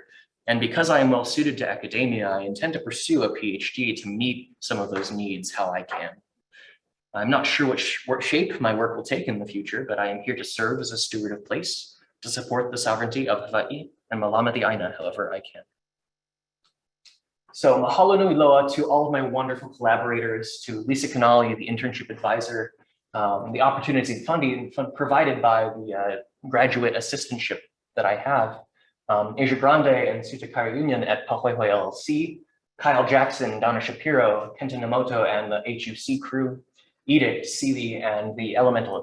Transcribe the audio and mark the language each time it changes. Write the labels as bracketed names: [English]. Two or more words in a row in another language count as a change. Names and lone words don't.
[English] And because I am well suited to academia, I intend to pursue a PhD to meet some of those needs how I can. I'm not sure what shape my work will take in the future, but I am here to serve as a steward of place, to support the sovereignty of Hawaii and Malama the Aina however I can. So [Hawaiian] mahalo nui loa [English] to all of my wonderful collaborators, to Lisa Canali, the internship advisor, the opportunities and funding provided by the graduate assistantship that I have, Asia Grande and Sutakara Union at Pahoehoe LLC, Kyle Jackson, Donna Shapiro, Kenta Namoto, and the HUC crew, Edith, Seeley, and the Elemental